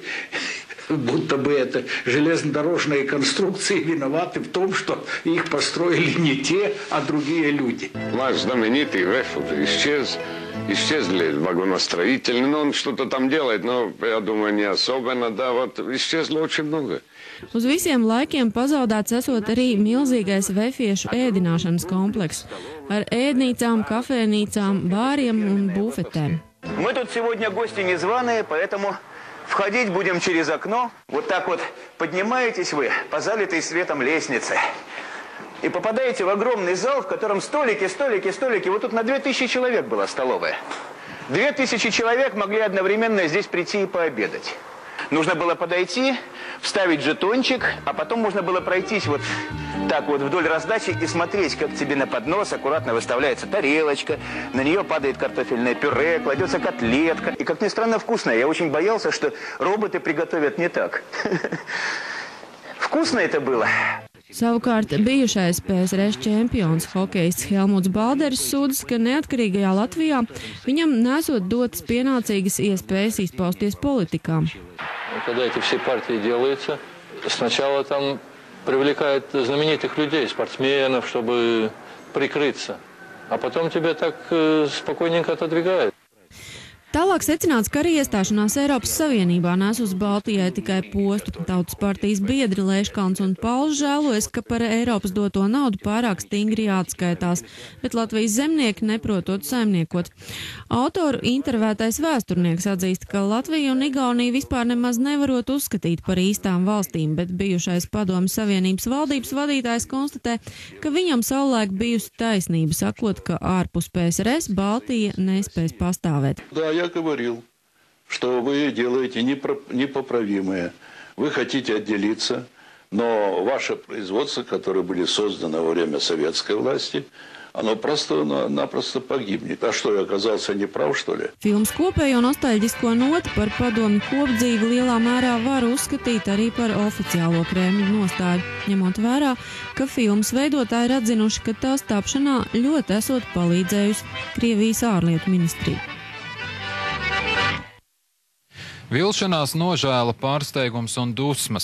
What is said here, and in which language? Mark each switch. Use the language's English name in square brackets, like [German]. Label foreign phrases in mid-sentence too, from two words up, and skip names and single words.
[Russian] Будто бы это железнодорожные конструкции виноваты в том, что их построили не те, а другие люди. Наш знаменитый ВЭФ исчезли вагоностроители, но он что-то там делает, но, я думаю, не особенно, да, вот исчезло очень много. [Latvian] Uz visiem laikiem pazaudēts esot arī milzīgais vefiešu ēdināšanas komplekss ar ēdnīcām, kafēnīcām, bāriem un bufetēm. [Russian] Мы тут сегодня гости незваные, поэтому входить будем через окно. Вот так вот поднимаетесь вы по залитой светом лестнице и попадаете в огромный зал, в котором столики. Вот тут на 2000 человек была столовая. 2000 человек могли одновременно здесь прийти и пообедать. Нужно было подойти, вставить жетончик, а потом можно было пройтись вот так вот вдоль раздачи и смотреть, как тебе на поднос аккуратно выставляется тарелочка, на нее падает картофельное пюре, кладется котлетка. И, как ни странно, вкусное. Я очень боялся, что роботы приготовят не так. Вкусно это было. [Latvian] Savukārt bijušais PSRS čempions hokejists Helmuts Balderis sūdzas, ka neatkarīgajā Latvijā viņam nesot dotas pienācīgas iespējas izpausties politikā. [Russian] Когда эти все партии делаются, сначала там привлекают знаменитых людей, спортсменов, чтобы прикрыться, а потом тебя так спокойненько отодвигают. [Latvian] Tālāk secināts, ka arī iestāšanās Eiropas Savienībā nes uz Baltijai tikai postu. Tautas partijas biedri Leiškalns un Pauls žēlojas, ka par Eiropas doto naudu pārāk stingri jāatskaitās, bet Latvijas zemnieki neprotot saimniekot. Autoru intervētais vēsturnieks atzīst, ka Latvija un Igaunija vispār nemaz nevarot uzskatīt par īstām valstīm, bet bijušais Padomju Savienības valdības vadītājs konstatē, ka viņam savulaik bijusi taisnība, sakot, ka ārpus PSRS Baltija nespēs pastāvēt. [Russian] Я говорил, что вы делаете непоправимое. Вы хотите отделиться, но ваше производство, которое были созданы во время советской власти, оно просто-напросто pagibnīt. А что, я оказался неправ, что ли? [Latvian] Filmas kopējo nostalģisko noti par padomju kopdzīvi lielā mērā var uzskatīt arī par oficiālo Kremļa nostāju, ņemot vērā, ka filmas veidotāji ir atzinuši, ka tās tapšanā ļoti esot palīdzējusi Krievijas ārlietu ministrija. Vilšanās, nožēla, pārsteigums un dusmas.